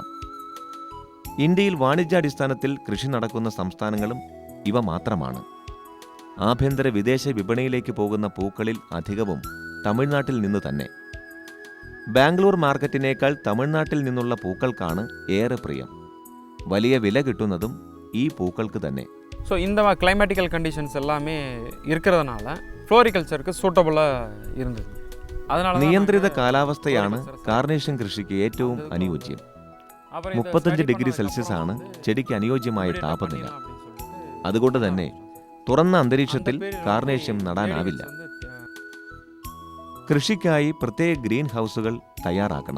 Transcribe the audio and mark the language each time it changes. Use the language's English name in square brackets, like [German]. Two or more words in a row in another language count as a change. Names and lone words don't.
[Malayalam] ഇന്ത്യയിൽ വാണിജ്യാടിസ്ഥാനത്തിൽ കൃഷി നടക്കുന്ന സംസ്ഥാനങ്ങളും ഇവ മാത്രമാണ്. ആഭ്യന്തര വിദേശ വിപണിയിലേക്ക് പോകുന്ന പൂക്കളിൽ അധികവും തമിഴ്നാട്ടിൽ നിന്ന് തന്നെ. ബാംഗ്ലൂർ മാർക്കറ്റിനേക്കാൾ തമിഴ്നാട്ടിൽ നിന്നുള്ള പൂക്കൾക്കാണ് ഏറെ പ്രിയം. വലിയ വില കിട്ടുന്നതും ഈ പൂക്കൾക്ക് തന്നെ. [Tamil] ஸோ இந்த [English] climatical conditions [Tamil] எல்லாமே இருக்கிறதுனால ஃப்ளோரிகல்ச்சருக்கு சூட்டபுளாக இருந்தது. அதனால [Malayalam] നിയന്ത്രിത കാലാവസ്ഥയാണ് കാർനേഷ്യൻ കൃഷിക്ക് ഏറ്റവും അനുയോജ്യം. 35 ഡിഗ്രി സെൽഷ്യസ് ആണ് ചെടിക്ക് അനുയോജ്യമായ താപനില. അതുകൊണ്ട് തന്നെ തുറന്ന അന്തരീക്ഷത്തിൽ കാർനേഷ്യം നടാനാവില്ല. കൃഷിക്കായി പ്രത്യേക ഗ്രീൻ ഹൗസുകൾ തയ്യാറാക്കണം.